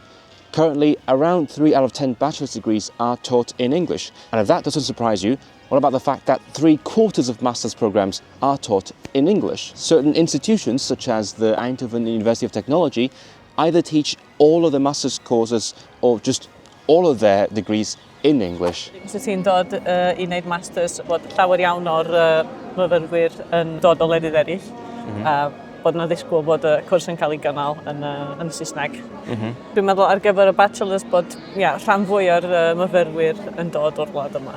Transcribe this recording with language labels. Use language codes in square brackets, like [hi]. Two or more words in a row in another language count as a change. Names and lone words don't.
[en] Currently, around 3 out of 10 bachelor's degrees are taught in English. And if that doesn't surprise you, what about the fact that 3/4 of master's programs are taught in English? Certain institutions, such as the Eindhoven University of Technology, either teach all of the master's courses or just all of their degrees in English. [cy] Os ti'n dod I wneud masters, bod llawer iawn o'r myfyrwyr yn dod o wledydd eraill, a bod yna ddisgwyl bod y cwrs yn cael ei gynnal yn Saesneg. Dwi'n meddwl ar gyfer y bachelors bod rhan fwy o'r myfyrwyr yn dod o'r wlad yma.